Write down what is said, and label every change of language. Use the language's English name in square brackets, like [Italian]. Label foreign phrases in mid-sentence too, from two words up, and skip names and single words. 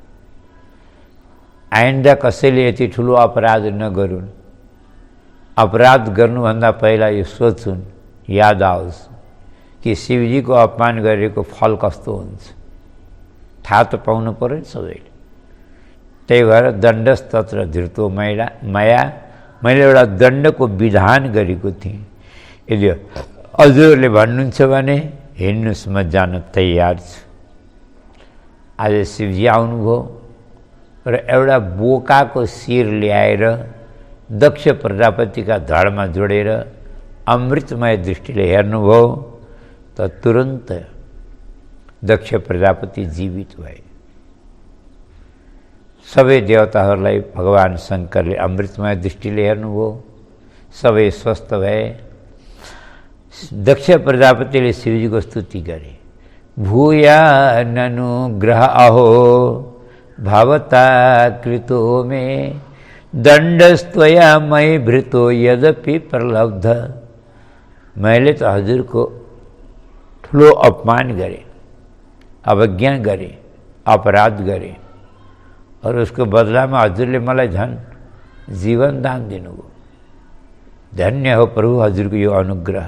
[Nepali] आइन्दा कसैले यति ठुलो अपराध नगरून्। अपराध गर्नुभन्दा पहिला यो सोचुन्, याद आओस् कि शिवजीको अपमान गरेको फल कस्तो हुन्छ, थाहा त पाउनु पर्यो नि सबैले। त्यही भएर [Sanskrit] दण्डस्तत्र धृतो मया, [Nepali] मैले एउटा दण्डको विधान गरेको थिएँ। यदि हजुरले भन्नुहुन्छ भने हिँड्नुहोस्, म जान तयार छु। आज शिवजी आउनुभयो र एउटा बोकाको शिर ल्याएर दक्ष प्रजापतिका धडमा जोडेर अमृतमय दृष्टिले हेर्नुभयो त तुरन्त दक्ष प्रजापति जीवित भए। सबै देवताहरूलाई भगवान् शङ्करले अमृतमय दृष्टिले हेर्नुभयो, सबै स्वस्थ भए। दक्ष प्रजापतिले शिवजीको स्तुति गरे। [Sanskrit] भूया ननुग्रह अहो भवता कृतो मे दण्डस्त्वया मयि भृतो यद्यपि प्रलब्ध। [Nepali] मैले त हजुरको ठुलो अपमान गरेँ, अवज्ञा गरेँ, अपराध गरेँ, [Hindi] और उसको [Nepali] बदलामा हजुरले मलाई झन् जीवन दान दिनुभयो। धन्य हो प्रभु हजुरको यो अनुग्रह।